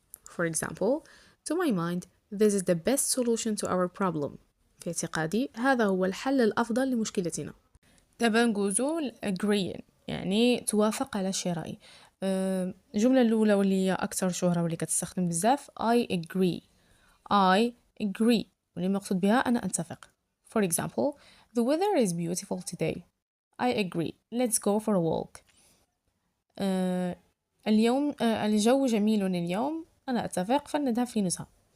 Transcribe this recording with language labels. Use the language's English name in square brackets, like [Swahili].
[English] for example to my mind this is the best solution to our problem. [Arabic] في اعتقادي هذا هو الحل الأفضل لمشكلتنا. دابا نقولوا [English] agreeing [Arabic] يعني توافق على شي رأي. الجملة الأولى واللي هي أكثر شهرة واللي كتستخدم بزاف [English] I agree [Arabic] واللي مقصود بها أنا أتفق. [English] for example the weather is beautiful today. I agree let's go for a walk. [Arabic] الجو جميل اليوم أنا أتفق فلنذهب في نزهة.